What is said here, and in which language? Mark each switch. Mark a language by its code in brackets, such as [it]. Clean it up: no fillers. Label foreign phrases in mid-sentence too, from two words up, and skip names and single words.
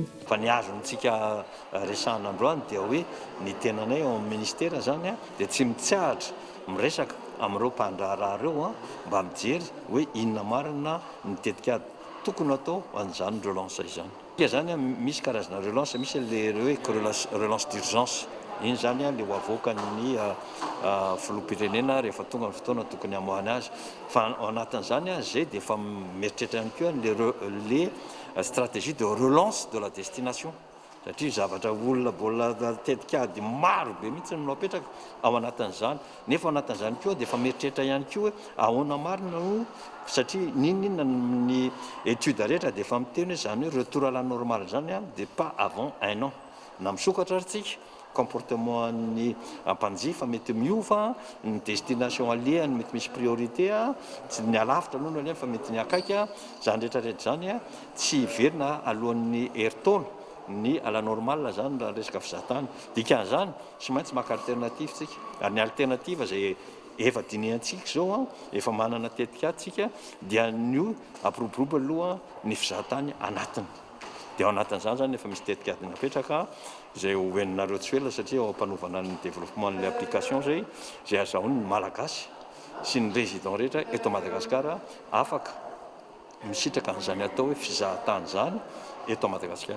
[mg] Fa ny azontsika resahana androany dia hoe ny tenanay ao amin'ny ministera zany dia tsy mitsahatra miresaka amin'ireo mpandraharaha ireo mba mijery hoe inona marina ny tetika tokony atao an'izany relance izany. Zany misy karazana relance, misy le hoe [fr] relance d'urgence. [mg] Iny zany le ho avoakan'ny filoham-pirenena rehefa tonga ny fotoana tokony hamoahana azy. Fa ao anatin'izany zay dia efa mieritreritra ihany koa [fr] les stratégies de relance de la destination. [mg] Satria zavatra olona mbola tetikady maro be mihitsy no apetraka ao anatin'izany, nefa ao anatin'izany koa dia efa mieritreritra ihany koa hoe ahoana marina no, satria ninona ny étude rehetra dia efa miteny hoe zany hoe [fr] retour à la normale [mg] zany dia [fr] pas avant 1 an. [mg] Na misokatra aritsika comportement ny ampanjifa mety miova, ny destination alehany mety misy priorité, tsy ny alavitra aloha no alehany fa mety ny akaiky, zany rehetrarehetra zany tsy hiverina alohan'ny heritaona ny [fr] à la normale [mg] zany raha resaka fizahatany. Dikan'izany tsy maintsy maka alternative tsika, ary ny alternative zay efa dinihantsika zao efa manana tetika tsika dia ny apiroborobo aloha ny fizahatany anatiny. Dia ao anatin'izany zany efa misy tetikady napetraka izay hoeninareo tsy ela, satria ao ampanovana ny développement ny application zay azahoany ny malagasy sy ny résident rehetra eto Madagasikara afaka misitraka n'izany atao hoe fizahatany zany eto Madagasikara.